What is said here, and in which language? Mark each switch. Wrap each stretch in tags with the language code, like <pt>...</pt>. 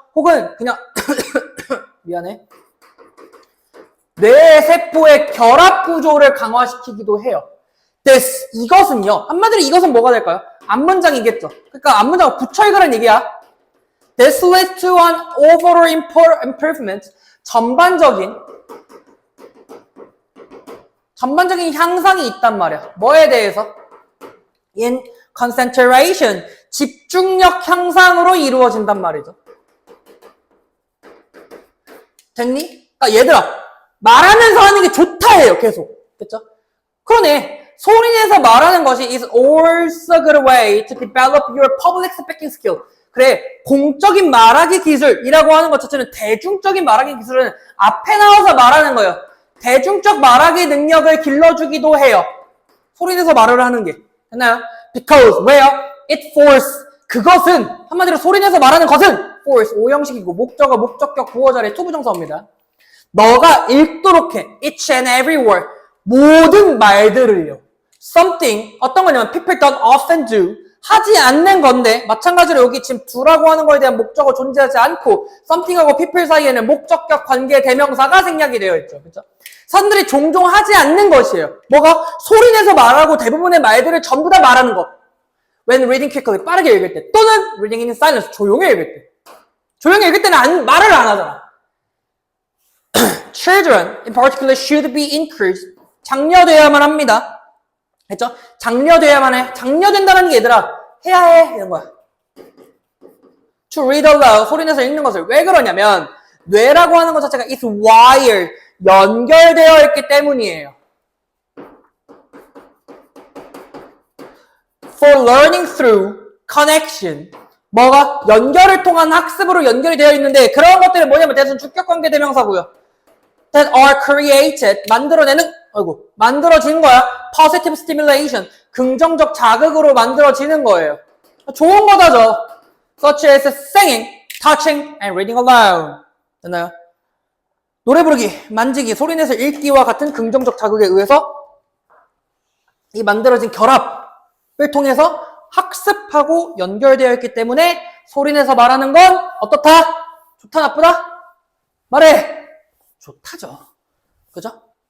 <ko>혹은 그냥 미안해. 뇌세포의 결합 구조를 강화시키기도 해요. 이것은요. 한마디로 이것은 뭐가 될까요? 앞문장이겠죠. 그러니까 앞문장을 붙여 읽으라는 얘기야.</ko> <en>This leads to an overall improvement.</en> <ko>전반적인 향상이 있단 말이야. 뭐에 대해서?</ko> <en>In concentration.</en> <ko>집중력 향상으로 이루어진단 말이죠. 됐니? 그러니까 얘들아, 말하면서 하는 게 좋다 해요. 계속. 그쵸? 그러네. 소리내서 말하는 것이</ko> <en>is also a good way to develop your public speaking skill.</en> <ko>그래, 공적인 말하기 기술이라고 하는 것 자체는, 대중적인 말하기 기술은 앞에 나와서 말하는 거예요. 대중적 말하기 능력을 길러주기도 해요. 소리내서 말을 하는 게. 됐나요?</ko> <en>Because,</en> <ko>왜요?</ko> <en>It force.</en> <ko>그것은, 한마디로 소리내서 말하는 것은 force, 오형식이고, 목적어, 목적격, 구어자리, 투부정사입니다. 너가 읽도록 해.</ko> <en>Each and every word.</en> <ko>모든 말들을요. Something, 어떤 거냐면</ko> <en>people don't often do,</en> <ko>하지 않는 건데, 마찬가지로 여기 지금 do라고 하는 거에 대한 목적어 존재하지 않고 something하고 people 사이에는 목적격 관계 대명사가 생략이 되어 있죠. 그렇죠? 사람들이 종종 하지 않는 것이에요. 뭐가? 소리내서 말하고 대부분의 말들을 전부 다 말하는 것.</ko> <en>when reading quickly,</en> <ko>빠르게 읽을 때, 또는</ko> <en>reading in silence,</en> <ko>조용히 읽을 때. 조용히 읽을 때는 말을 안 하잖아.</ko> <en>Children, in particular, should be encouraged.</en> <ko>장려돼야만 합니다. 했죠? 장려돼야만 해. 장려된다는 게 얘들아, 해야 해. 이런 거야.</ko> <en>To read aloud,</en> <ko>소리내서 읽는 것을. 왜 그러냐면, 뇌라고 하는 것 자체가</ko> <en>is wired,</en> <ko>연결되어 있기 때문이에요.</ko> <en>For learning through connection.</en> <ko>뭐가? 연결을 통한 학습으로 연결이 되어 있는데 그런 것들은 뭐냐면 대신 주격관계 대명사고요.</ko> <en>That are created.</en> <ko>만들어지는 거야.</ko> <en>Positive stimulation.</en> <ko>긍정적 자극으로 만들어지는 거예요. 좋은 거다죠.</ko> <en>Such as singing, touching, and reading aloud.</en> <ko>됐나요? 노래 부르기, 만지기, 소리내서 읽기와 같은 긍정적 자극에 의해서 이 만들어진 결합을 통해서 학습하고 연결되어 있기 때문에 소리내서 말하는 건 어떻다? 좋다, 나쁘다? 말해! 좋다죠. 그죠?</ko>